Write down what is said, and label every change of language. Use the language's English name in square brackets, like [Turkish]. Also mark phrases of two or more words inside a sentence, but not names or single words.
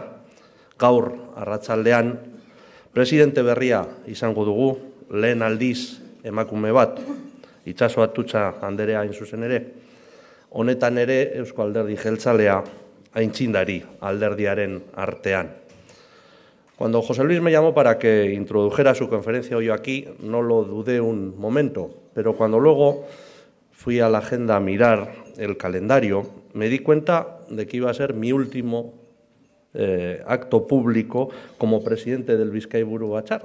[Basque] Gaur arratsaldean presidente berria izango dugu, lehen aldiz emakume bat, Itxaso Atutxa anderea hain zuzen ere. Honetan ere Eusko Alderdi Jeltzalea aintzindari alderdiaren artean. [Spanish] Cuando José Luis me llamó para que introdujera su conferencia hoy aquí, no lo dudé un momento, pero cuando luego fui a la agenda a mirar el calendario, me di cuenta de que iba a ser mi último acto público como presidente del Bizkai Buru Batzar.